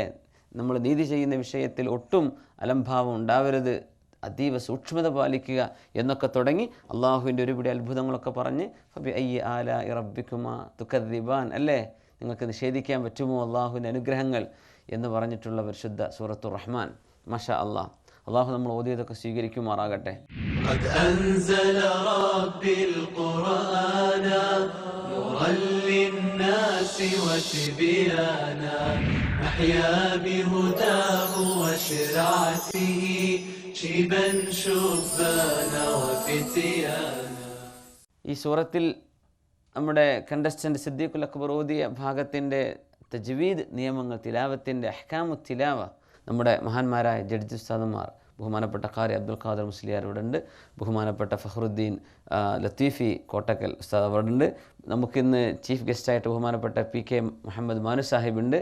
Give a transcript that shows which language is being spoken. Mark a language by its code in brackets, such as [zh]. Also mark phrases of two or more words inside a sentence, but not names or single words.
[ml] നമ്മൾ നീതി ചെയ്യുന്ന വിഷയത്തിൽ ഒട്ടും അലംഭാവം ഉണ്ടാവരുത്, അതീവ സൂക്ഷ്മത പാലിക്കുക എന്നൊക്കെ തുടങ്ങി അള്ളാഹുവിൻ്റെ ഒരുപിടി അത്ഭുതങ്ങളൊക്കെ പറഞ്ഞ് [ar] فبأي آلاء ربكما تكذبان [ml] അല്ലേ? നിങ്ങൾക്ക് നിഷേധിക്കാൻ പറ്റുമോ അള്ളാഹുവിൻ്റെ അനുഗ്രഹങ്ങൾ എന്ന് പറഞ്ഞിട്ടുള്ള പരിശുദ്ധ സൂറത്തുർ റഹ്മാൻ. [ar] ما شاء الله, [ml] അള്ളാഹു നമ്മൾ ഓതിയതൊക്കെ സ്വീകരിക്കുമാറാകട്ടെ. [ar] نورا للناس وتبيانا نحيا بهداه وشرعته شيبا شبانا وفتيانا. [ml] ഈ സൂറത്തിൽ നമ്മുടെ കണ്ടസ്റ്റൻ്റ് സിദ്ദീഖുൽ അക്ബർ ഓതിയ ഭാഗത്തിൻ്റെ തജ്വീദ് നിയമങ്ങൾ, തിലാവത്തിൻ്റെ [ar] أحكام التلاوة [ml] നമ്മുടെ മഹാന്മാരായ ജഡ്ജി ഉസ്താദന്മാർ ബഹുമാനപ്പെട്ട ഖാരി അബ്ദുൽ ഖാദർ മുസ്ലിയാർ ഇവിടെ ഉണ്ട്, ബഹുമാനപ്പെട്ട ഫഖറുദ്ദീൻ ലത്തീഫി കോട്ടക്കൽ ഉസ്താദ് അവിടെ ഉണ്ട്, നമുക്കിന്ന് ചീഫ് ഗസ്റ്റായിട്ട് ബഹുമാനപ്പെട്ട PK മുഹമ്മദ് മാനു സാഹിബ് ഉണ്ട്.